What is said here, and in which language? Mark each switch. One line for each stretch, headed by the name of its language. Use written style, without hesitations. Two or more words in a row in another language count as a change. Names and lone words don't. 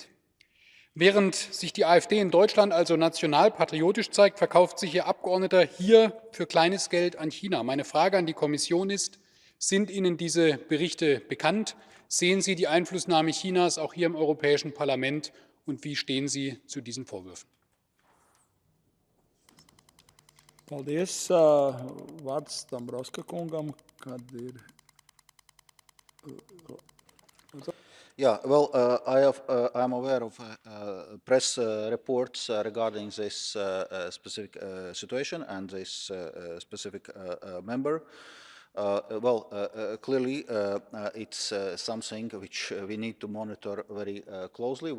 German: Während sich die AfD in Deutschland also nationalpatriotisch zeigt, verkauft sich ihr Abgeordneter hier für kleines Geld an China. Meine Frage an die Kommission ist, sind Ihnen diese Berichte bekannt? Sehen Sie die Einflussnahme Chinas auch hier im Europäischen Parlament und wie stehen Sie zu diesen Vorwürfen?
Latvian: Paldies. Vārds Dombrovska kungam, kad ir...
English: Yeah, well, I'm aware of press reports regarding this specific situation and this specific member. Clearly, it's something which we need to monitor very closely.